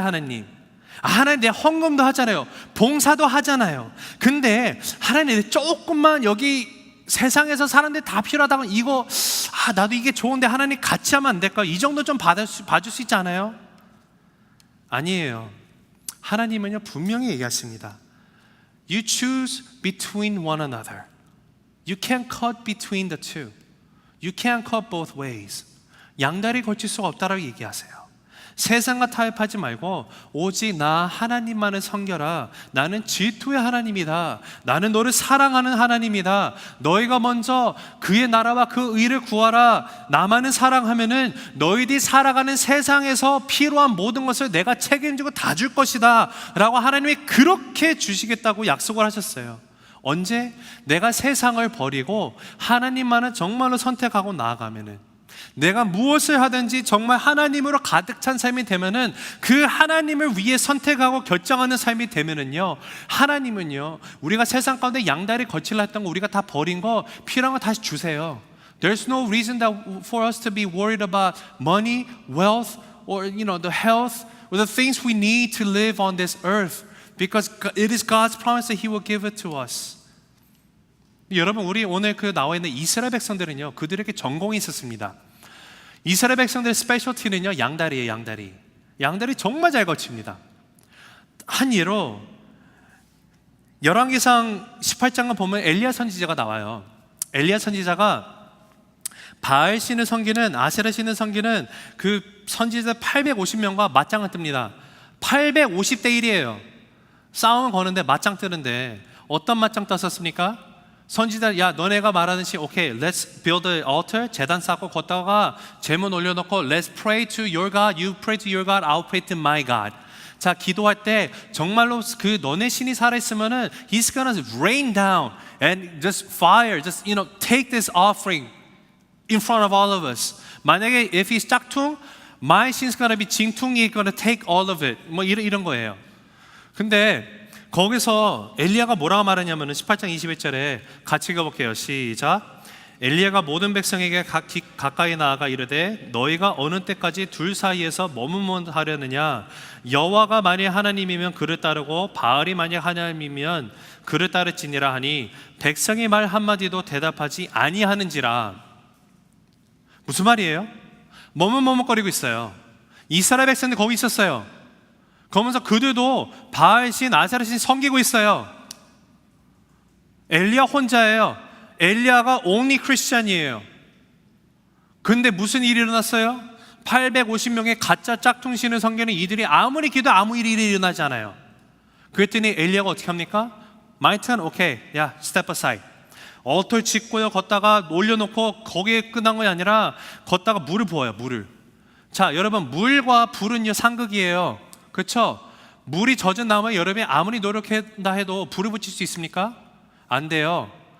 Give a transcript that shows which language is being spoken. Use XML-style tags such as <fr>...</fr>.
<ko>하나님 내 헌금도 하잖아요. 봉사도 하잖아요. 근데 하나님 조금만 여기 세상에서 사람들이 다 필요하다면 이거 나도 이게 좋은데 하나님 같이 하면 안 될까요? 이 정도 좀 봐줄 수 있지 않아요? 아니에요. 하나님은요 분명히 얘기하십니다.</ko> <en>You choose between one another. You can't cut between the two. You can't cut both ways.</en> <ko>양다리 걸칠 수가 없다라고 얘기하세요. 세상과 타협하지 말고 오직 나 하나님만을 섬겨라. 나는 질투의 하나님이다. 나는 너를 사랑하는 하나님이다. 너희가 먼저 그의 나라와 그 의를 구하라. 나만을 사랑하면은 너희들이 살아가는 세상에서 필요한 모든 것을 내가 책임지고 다 줄 것이다 라고 하나님이 그렇게 주시겠다고 약속을 하셨어요. 언제? 내가 세상을 버리고 하나님만을 정말로 선택하고 나아가면은, 내가 무엇을 하든지 정말 하나님으로 가득 찬 삶이 되면은, 그 하나님을 위해 선택하고 결정하는 삶이 되면은요, 하나님은요 우리가 세상 가운데 양다리 거칠라 했던 거 우리가 다 버린 거 필요한 거 다시 주세요.</ko> <en>There's no reason that for us to be worried about money, wealth, or the health, or the things we need to live on this earth, because it is God's promise that He will give it to us.</en> <ko>여러분, 우리 오늘 그 나와 있는 이스라엘 백성들은요, 그들에게 전공이 있었습니다. 이스라엘 백성들의 스페셜티는요, 양다리예요. 양다리 정말 잘 거칩니다. 한 예로 열왕기상 18장을 보면 엘리야 선지자가 나와요. 엘리야 선지자가 바알 신을 섬기는, 아세라 신을 섬기는 그 선지자 850명과 맞짱을 뜹니다. 850대 1이에요. 싸움을 거는데 맞짱 뜨는데 어떤 맞짱 떴었습니까?</ko> <en>선지자, 야 너네가 말하듯이 오케이, let's build an altar, 재단 쌓고 걷다가 제문 올려놓고 let's pray to your God, you pray to your God, I'll pray to my God. 자, 기도할 때 정말로 그 너네 신이 살아있으면은 He's gonna rain down and just fire, just take this offering in front of all of us. 만약에 if he's 짝퉁, my sin's gonna be 징퉁이 gonna take all of it.</en> <ko>뭐 이런 거예요. 근데 거기서 엘리야가 뭐라고 말하냐면은 18장 21절에 같이 읽어볼게요. 시작. 엘리야가 모든 백성에게 가까이 나아가 이르되 너희가 어느 때까지 둘 사이에서 머뭇머뭇 하려느냐? 여호와가 만일 하나님이면 그를 따르고 바알이 만약 하나님이면 그를 따를지니라 하니 백성이 말 한마디도 대답하지 아니하는지라. 무슨 말이에요? 머뭇머뭇거리고 있어요. 이스라엘 백성들 거기 있었어요. 그러면서 그들도 바알신, 아세라신 섬기고 있어요. 엘리야 혼자예요. 엘리야가 only Christian 이에요. 근데 무슨 일이 일어났어요? 850명의 가짜 짝퉁신을 섬기는 이들이 아무리 기도 아무 일이 일어나지 않아요. 그랬더니 엘리야가 어떻게 합니까?</ko> <en>My turn, 오케이, 야, step aside.</en> <ko>얼터를 짓고요, 걷다가 올려놓고 거기에 끝난 것이 아니라 걷다가 물을 부어요, 물을. 자, 여러분, 물과 불은요 상극이에요. 그렇죠? 물이 젖은 나무에 여러분이 아무리 노력한다 해도 불을 붙일 수 있습니까? 안 돼요.</ko>